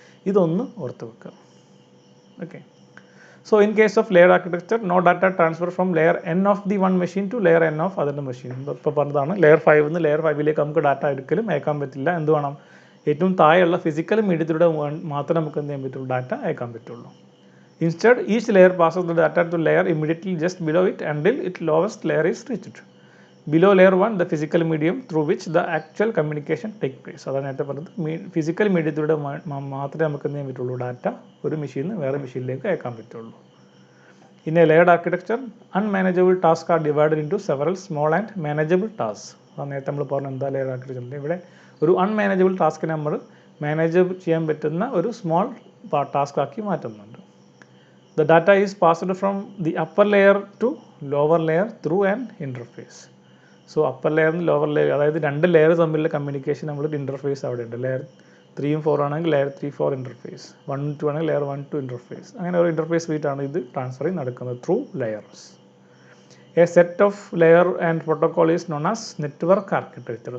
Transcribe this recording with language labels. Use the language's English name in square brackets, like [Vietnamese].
[Malayalam] ഇതൊന്ന് ഓർത്ത് വെക്കുക. [English] Okay, so in case of layered architecture, no data transfer from layer n of the one machine to layer n of other machine. [Malayalam] ഇപ്പോൾ പറഞ്ഞതാണ് layer 5 നിന്ന് layer 5ലേക്ക് നമുക്ക് data ഒരിക്കലും അയക്കാൻ പറ്റില്ല. എന്ത് വേണം, ഏറ്റവും താഴെയുള്ള ഫിസിക്കൽ മീഡിയത്തിലൂടെ മാത്രമേ നമുക്ക് എന്ത് ചെയ്യാൻ പറ്റുള്ളൂ, ഡാറ്റ അയക്കാൻ പറ്റുള്ളൂ. [English] Instead, each layer passes the data to layer immediately just below it until its lowest layer is reached. Below layer 1, the physical medium through which the actual communication take place. [Malayalam] അതാണ് നേരത്തെ പറഞ്ഞത്, physical മീഡിയത്തിലൂടെ മാത്രമേ നമുക്ക് എന്ത് ചെയ്യാൻ പറ്റുള്ളൂ, data ഒരു മെഷീനിൽ നിന്ന് വേറെ മെഷീനിലേക്ക് അയക്കാൻ പറ്റുള്ളൂ. [English] In a layered architecture, unmanageable tasks are divided into several small and manageable tasks. [Malayalam] അതാണ് നേരത്തെ നമ്മൾ പറഞ്ഞത് എന്താ ലെയർ ആർക്കിടെക്ചറിൽ. ഇവിടെ ഒരു അൺമാനേജബിൾ ടാസ്കിനെ നമ്മൾ മാനേജ് ചെയ്യാൻ പറ്റുന്ന ഒരു സ്മോൾ ടാസ്ക് ആക്കി മാറ്റുന്നുണ്ട്. [English] The data is passed from the upper layer to lower layer through an interface. [Malayalam] So upper layer നിന്ന് ലോവർ ലെയർ, അതായത് രണ്ട് ലെയർ തമ്മിലുള്ള കമ്മ്യൂണിക്കേഷൻ നമ്മളൊരു ഇൻ്റർഫേസ് അവിടെ ഉണ്ട്. ലെയർ 3ഉം 4 ആണെങ്കിൽ ലെയർ 3-4 ഇൻ്റർഫേസ്, 1-2 ആണെങ്കിൽ ലെയർ 1-2 ഇൻ്റർഫേസ്. അങ്ങനെ ഒരു ഇൻ്റർഫേസ് വീട്ടാണ് ഇത് ട്രാൻസ്ഫറിങ് നടക്കുന്നത് [English] Through layers. A set of layer and protocol is known as network architecture.